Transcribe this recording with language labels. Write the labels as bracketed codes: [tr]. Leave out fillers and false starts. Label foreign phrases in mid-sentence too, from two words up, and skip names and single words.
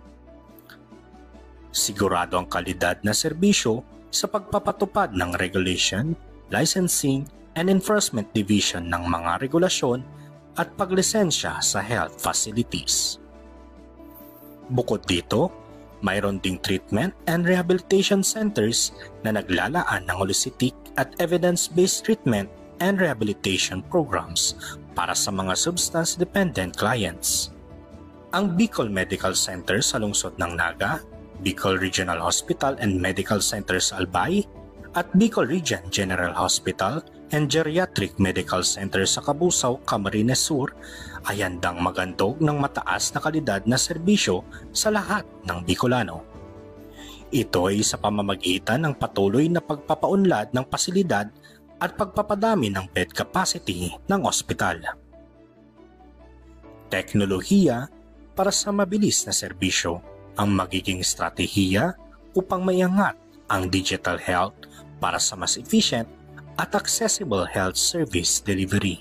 [tl] Sigurado ang kalidad na serbisyo sa pagpapatupad ng [en] regulation, licensing, and enforcement division [tl] ng mga regulasyon at paglisensya sa [en] health facilities. [tl] Bukod dito, mayroon ding [en] treatment and rehabilitation centers [tl] na naglalaan ng holistic at [en] evidence-based treatment and rehabilitation programs [tl] para sa mga [en] substance-dependent clients. [tl] Ang Bicol Medical Center sa lungsod ng Naga, Bicol Regional Hospital and Medical Center sa Albay, at Bicol Region General Hospital and Geriatric Medical Center sa Cabusao, Camarines Sur ay handang magandog ng mataas na kalidad na serbisyo sa lahat ng Bicolano. Ito ay sa pamamagitan ng patuloy na pagpapaunlad ng pasilidad at pagpapadami ng [en] bed capacity [tl] ng ospital. Teknolohiya para sa mabilis na serbisyo ang magiging estratehiya upang maiangat ang [en] digital health [tl] para sa mas efficient at [en] accessible health service delivery.